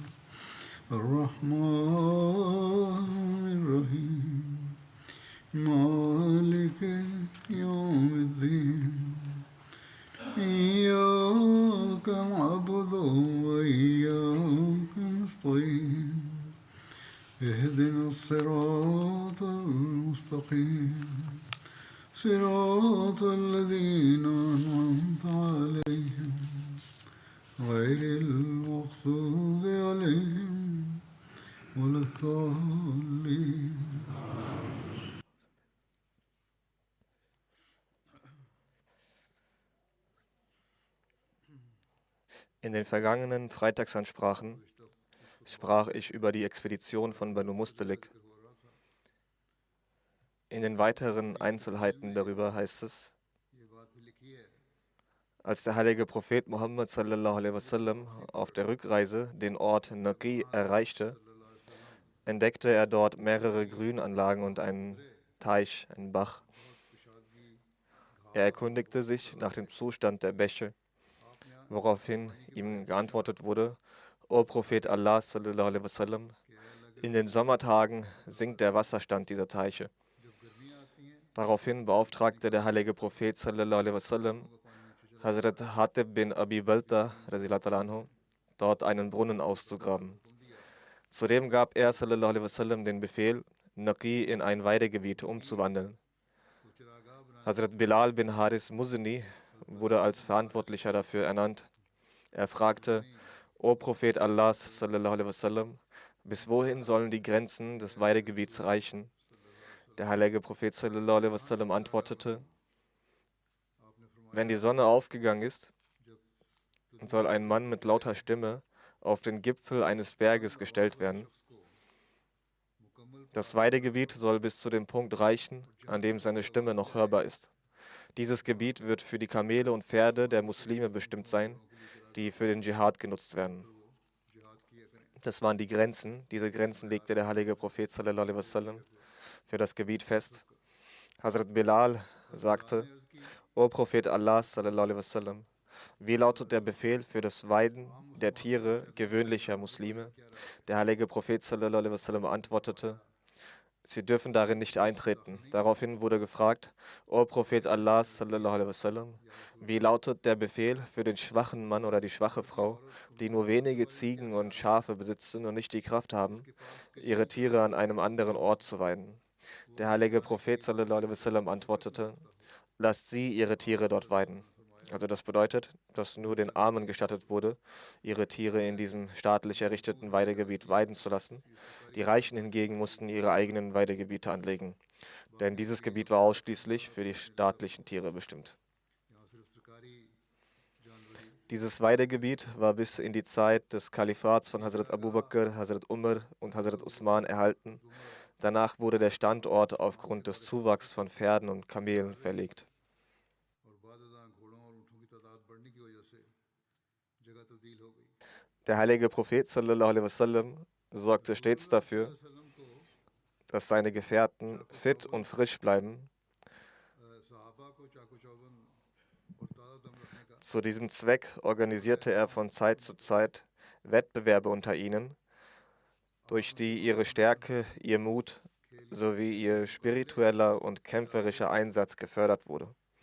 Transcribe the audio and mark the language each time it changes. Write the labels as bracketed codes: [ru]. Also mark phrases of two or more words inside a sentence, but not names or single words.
[ar] الرحمن الرحيم مالك يوم الدين إياك نعبد وإياك نستعين اهدنا الصراط المستقيم صراط الذين أنعمت عليهم غير المغضوب عليهم ولا الضالين. [de] In den vergangenen Freitagsansprachen sprach ich über die Expedition von Banu Mustalik. In den weiteren Einzelheiten darüber heißt es: Als der heilige Prophet Muhammad [ar] صلى الله عليه وسلم [de] auf der Rückreise den Ort Naqi erreichte, entdeckte er dort mehrere Grünanlagen und einen Teich, einen Bach. Er erkundigte sich nach dem Zustand der Bäche, woraufhin ihm geantwortet wurde: O Prophet Allah [ar] صلى الله عليه وسلم, [de] in den Sommertagen sinkt der Wasserstand dieser Teiche. Daraufhin beauftragte der heilige Prophet [ar] صلى الله عليه وسلم [de] Hazrat Hatib bin Abi Balta anhu, dort einen Brunnen auszugraben. Zudem gab er [ar] صلى الله عليه وسلم [de] den Befehl, Naqi in ein Weidegebiet umzuwandeln. Hazrat Bilal bin Haris Muzani wurde als Verantwortlicher dafür ernannt. Er fragte: O Prophet Allah [ar] صلى الله عليه وسلم, [de] bis wohin sollen die Grenzen des Weidegebiets reichen? Der heilige Prophet [ar] صلى الله عليه وسلم [de] antwortete: Wenn die Sonne aufgegangen ist, soll ein Mann mit lauter Stimme auf den Gipfel eines Berges gestellt werden. Das Weidegebiet soll bis zu dem Punkt reichen, an dem seine Stimme noch hörbar ist. Dieses Gebiet wird für die Kamele und Pferde der Muslime bestimmt sein, die für den Dschihad genutzt werden. Das waren die Grenzen. Diese Grenzen legte der heilige Prophet [ar] صلى الله عليه وسلم [de] für das Gebiet fest. Hazrat Bilal sagte: O Prophet Allah [ar] صلى الله عليه وسلم, [de] wie lautet der Befehl für das Weiden der Tiere gewöhnlicher Muslime? Der heilige Prophet [ar] صلى الله عليه وسلم [de] antwortete: Sie dürfen darin nicht eintreten. Daraufhin wurde gefragt: O Prophet Allah [ar] صلى الله عليه وسلم, [de] wie lautet der Befehl für den schwachen Mann oder die schwache Frau, die nur wenige Ziegen und Schafe besitzen und nicht die Kraft haben, ihre Tiere an einem anderen Ort zu weiden? Der heilige Prophet [ar] صلى الله عليه وسلم [de] antwortete: Lasst sie ihre Tiere dort weiden. Also das bedeutet, dass nur den Armen gestattet wurde, ihre Tiere in diesem staatlich errichteten Weidegebiet weiden zu lassen. Die Reichen hingegen mussten ihre eigenen Weidegebiete anlegen, denn dieses Gebiet war ausschließlich für die staatlichen Tiere bestimmt. Dieses Weidegebiet war bis in die Zeit des Kalifats von Hazrat Abu Bakr, Hazrat Umar und Hazrat Usman erhalten. Danach wurde der Standort aufgrund des Zuwachs von Pferden und Kamelen verlegt. Der heilige Prophet [ar] صلى الله عليه وسلم [de] sorgte stets dafür, dass seine Gefährten fit und frisch bleiben. Zu diesem Zweck organisierte er von Zeit zu Zeit Wettbewerbe unter ihnen, durch die ihre Stärke, ihr Mut sowie ihr spiritueller und kämpferischer Einsatz gefördert wurde.